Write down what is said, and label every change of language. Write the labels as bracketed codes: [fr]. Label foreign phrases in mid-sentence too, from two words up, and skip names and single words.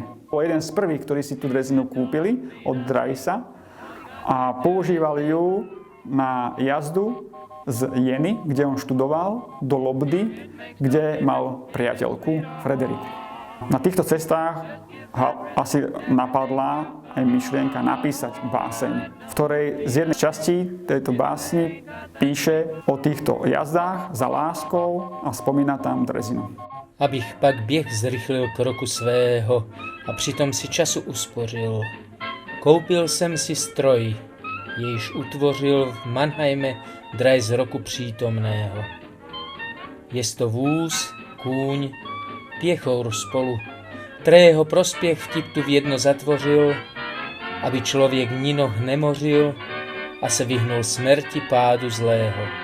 [sk] Bol jeden z prvých, ktorí si tú drezinu kúpili od Draisa a používali ju na jazdu z Jeny, kde on študoval, do Lobdy, kde mal priateľku Frederiku. Na týchto cestách asi napadla aj myšlienka napísať báseň, v ktorej z jednej časti tejto básni píše o týchto jazdách za láskou a spomína tam drezinu. [cs] Abych pak běh zrychlil kroku svého a přitom si času uspořil. Koupil jsem si stroj, jejž utvořil v Mannheime Drais roku přítomného. Jest to vůz, kůň, pěchour spolu, kterého prospěch vtip tu v jedno zatvořil, aby člověk ni noh nemořil a se vyhnul smrti pádu zlého.